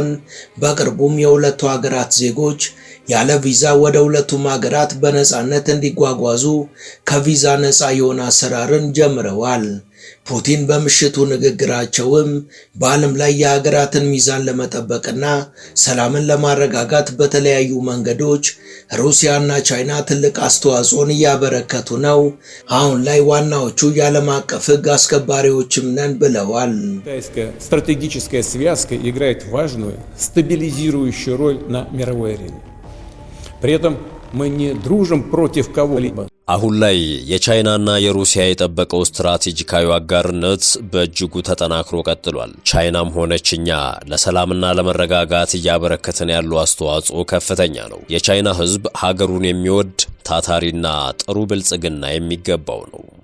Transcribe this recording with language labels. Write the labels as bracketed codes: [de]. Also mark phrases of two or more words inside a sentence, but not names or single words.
[am] በቅርቡም የሁለቱ ሀገራት ዜጎች ያለ ቪዛ ወደ ሁለቱም ሀገራት በነፃነት እንዲጓጓዙ ከቪዛ ነፃ የሆነ አሰራርን ጀምረዋል። ፑቲን በምሽቱ ንግግራቸውም በዓለም ላይ የሀገራትን ሚዛን ለመጠበቅና ሰላምን ለማረጋጋት በተለያዩ መንገዶች ሩሲያና ቻይና ትልቅ አስተዋጽኦን እያበረከቱ ነው፣ አሁን ላይ ዋናዎቹ የዓለም አቀፍ ሕግ አስከባሪዎችም ነን ብለዋል። [ru] Стратегическая связка играет важную стабилизирующую роль на мировой арене. При этом мы не дружим против кого-либо. [am] አሁን ላይ የቻይናና የሩሲያ የጠበቀው ስትራቴጂካዊ አጋርነት በእጅጉ ተጠናክሮ ቀጥሏል። ቻይናም ሆነች እኛ ለሰላምና ለመረጋጋት እያበረከተን ያለው አስተዋጽኦ ከፍተኛ ነው። የቻይና ሕዝብ ሀገሩን የሚወድ ታታሪና ጥሩ ብልጽግና የሚገባው ነው።